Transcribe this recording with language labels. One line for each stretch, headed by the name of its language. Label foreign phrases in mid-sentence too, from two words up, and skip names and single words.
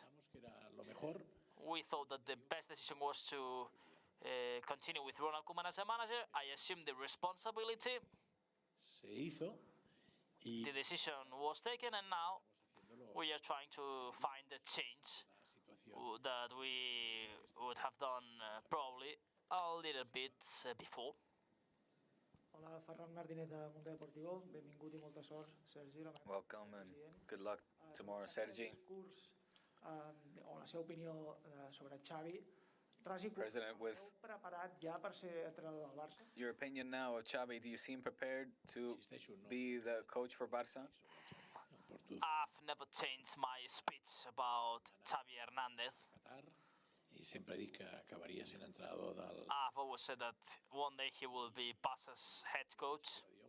English: We thought that the best decision was to continue with Ronald Koeman as a manager. I assumed the responsibility. The decision was taken, and now we are trying to find a change that we would have done probably a little bit before.
Catalan: Hola, Ferran Martínez de Mundo Deportivo. Benvingut I molta sort, Sergi.
English: Welcome and good luck tomorrow, Sergi.
Catalan: O la seva opinió sobre Xavi. President,
English: with your opinion now of Xavi, do you seem prepared to be the coach for Barca? I've never changed my speech about Xavi Hernandez. I've always said that one day he will be Barca's head coach.